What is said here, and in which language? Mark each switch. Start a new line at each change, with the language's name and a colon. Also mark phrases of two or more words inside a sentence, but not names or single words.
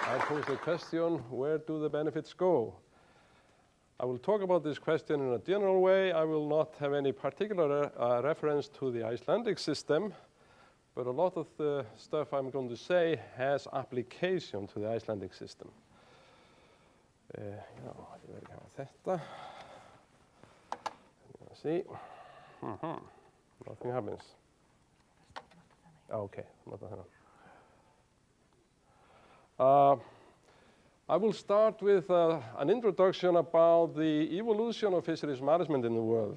English: pose the question, where do the benefits go? I will talk about this question in a general way. I will not have any particular reference to the Icelandic system, but a lot of the stuff I'm going to say has application to the Icelandic system.
Icelandic: Já, ég verð ekki að hafa þetta.
English: See? Nothing happens. Okay, not that. I will start with an introduction about the evolution of fisheries management in the world.